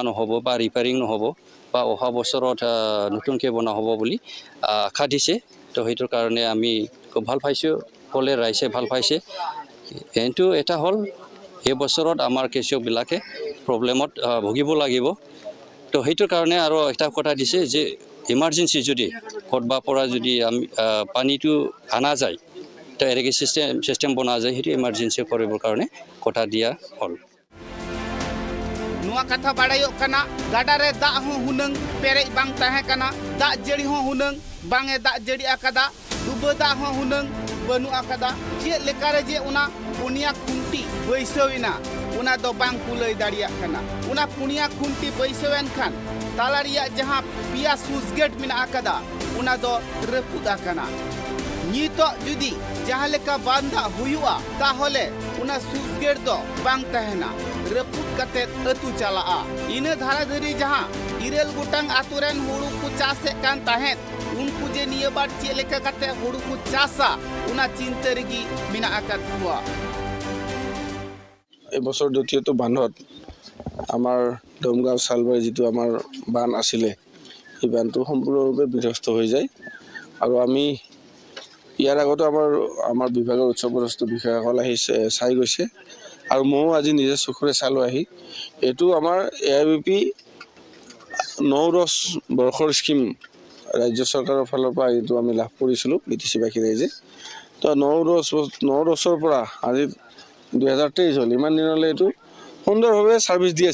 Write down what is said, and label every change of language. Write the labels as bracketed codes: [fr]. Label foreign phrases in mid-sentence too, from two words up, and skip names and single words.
[as] নহ'ব বা ৰিপেয়াৰিং নহ'ব বা অহা বছৰত নতুনকে বনোৱা হ'ব বুলি আশা দিছে তো সেইটোৰ কাৰণে আমি খুব ভাল পাইছোঁ সকলে ৰাইজে ভাল পাইছে কিন্তু এটা হ'ল এই বছৰত আমাৰ কৃষকবিলাকে প্ৰব্লেমত ভুগিব লাগিব তো সেইটোৰ কাৰণে আৰু এটা কথা দিছে যে ইমাৰ্জেঞ্চি যদি ক'ৰবা পৰা যদি আমি পানীটো আনা যায় তো [en] irrigation system [as] বনা যায় সেইটো ইমাৰ্জেঞ্চি কৰিবৰ কাৰণে কথা দিয়া হ'ল [sat] नुआ कथा बाड़ायो कना गाडा रे दा हो हुनंग पेरे बांग ताहे कना दा जड़ी हो हुनंग बांगे दा जड़ी आकादा दुबो दा हो हुनंग बनु आकादा चे लेकारे जे उना पुनिया खुंटी बैसविना उना दो बांग कुलई दाड़िया कना उना पुनिया खुंटी बैसवेन खान tala riyak jahan pia [en] sluice gate [sat] menak akada una do reput akana. Nitok judi jahan leka banda huyu'a tahole una [en] sluice gate [sat] do bang tahena reput katet atu chalaa. Ina dhara dhari jahan irel gotang aturen huru ku chasek kan tahet unku je niya bar ched leka kate huru ku chasa una cinta regi menak akad kuwa. [as] এবছৰ দ্বিতীয়টো বান্ধত আমাৰ দমগাঁও চালবাৰী যিটো আমাৰ বান্ধ আছিলে এই বান্ধটো সম্পূৰ্ণৰূপে বিধ্বস্ত হৈ যায় আৰু আমি ইয়াৰ আগতে আমাৰ বিভাগৰ উচ্চপদস্থ বিষয়াসকল আহি চাই গৈছে আৰু ময়ো আজি নিজে চকুৰে চালোঁ আহি এইটো আমাৰ AIBP 9-10 বৰ্ষৰ স্কিম ৰাজ্য চৰকাৰৰ ফালৰ পৰা এইটো আমি লাভ কৰিছিলোঁ BTC-বাসী ৰাইজে তো 9-10ৰ পৰা আজি 2023 হ'ল ইমান দিনলৈ এইটো সুন্দৰভাৱে ছাৰ্ভিচ দি